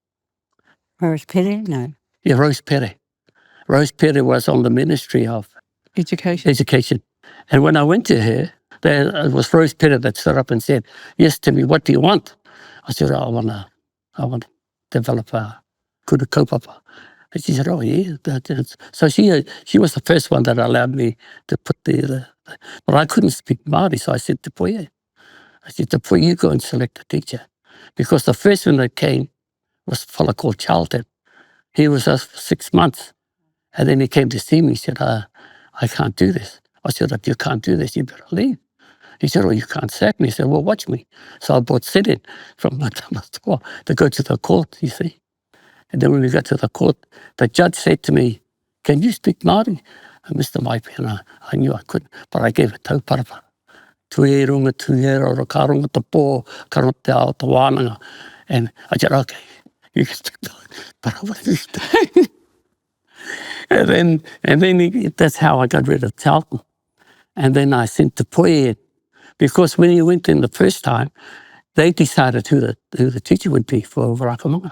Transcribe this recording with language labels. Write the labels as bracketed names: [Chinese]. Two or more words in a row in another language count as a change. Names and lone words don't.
[English] Rose Pere? No. Yeah, Rose Pere. Rose Pere was on the Ministry of Education. And when I went to her, it was Rose Pere that stood up and said, yes, Timi, what do you want? I said, I want to develop a [Māori] kura kaupapa. [English] And she said, oh, yeah. So she was the first one that allowed me to put but I couldn't speak Māori, so I said to Poye, you go and select a teacher. Because the first one that came was a fellow called Charlton. He was us for 6 months. And then he came to see me. He said, I can't do this. I said, if you can't do this, you better leave. He said, well, you can't sack me. He said, well, watch me. So I brought Sidin from Matamatua to go to the court, you see. And then when we got to the court, the judge said to me, can you speak Māori? And Mr. Maipi, and I knew I couldn't, but I gave a tauparapa. [Māori] Tue runga, tue roro, ka runga te pō, ka runga te ao te wānanga. [English] And I said, okay, you can speak but I wasn't. And then that's how I got rid of Charlton. And then I sent to Poe, because when he went in the first time, they decided who the teacher would be for Rakamanga.